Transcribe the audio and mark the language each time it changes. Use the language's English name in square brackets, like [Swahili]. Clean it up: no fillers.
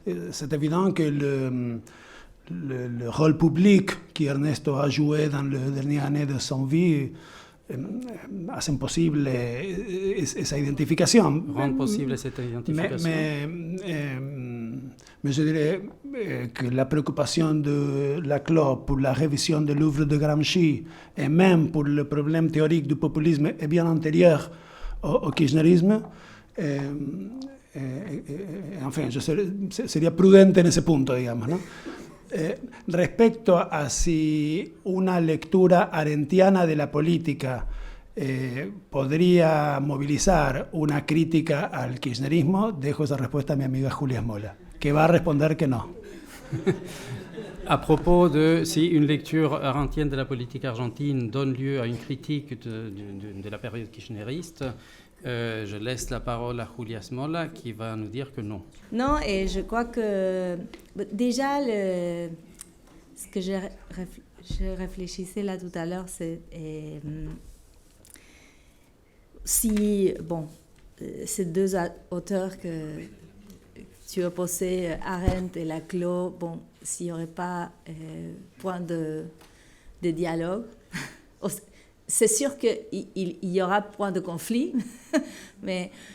[French] C'est évident que le rôle public qu'Ernesto a joué dans les dernières années de son vie [Spanish] hacen possible esa identificación. [French] Rendre possible cette identification. Mais je dirais que la préoccupation de Laclos pour la révision de l'œuvre de Gramsci et même pour le problème théorique du populisme est bien antérieur au kirchnerisme. Enfin, je [Spanish] sería prudente en ese punto, digamos, ¿no? Respecto a si una lectura arendtiana de la política podría movilizar una crítica al kirchnerismo, dejo esa respuesta a mi amiga Julia Mola, que va a responder que no. [French] À propos de si une lecture arendtienne de la politique argentine donne lieu à une critique de la période kirchneriste, je laisse la parole à Julia Smola qui va nous dire que non. Non, et je crois que déjà, ce que je réfléchissais là tout à l'heure, c'est si, bon, ces deux auteurs que tu as posés, Arendt et Laclos, bon, s'il n'y aurait pas point de dialogue, c'est sûr qu'il y aura point de conflit, mais